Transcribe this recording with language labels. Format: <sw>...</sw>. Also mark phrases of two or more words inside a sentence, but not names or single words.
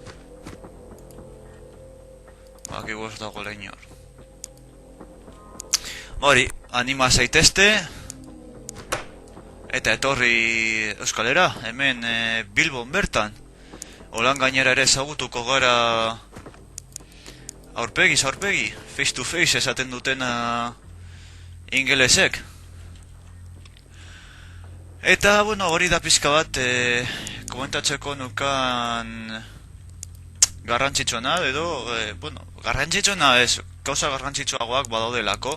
<eu>Baki goz dago lehen hor. Hori, anima zaitezte. Eta etorri Euskalera, hemen Bilbon bertan. Holan gainera ere ezagutuko gara aurpegiz aurpegi,</eu> <en>face to face</en> <eu>esaten dutena ingelesek. Eta, bueno, hori da pizka bat komentatzeko nukan garrantzitsuena, edo, garrantzitsuena ez, gauza garrantzitsuagoak badaudelako.</eu>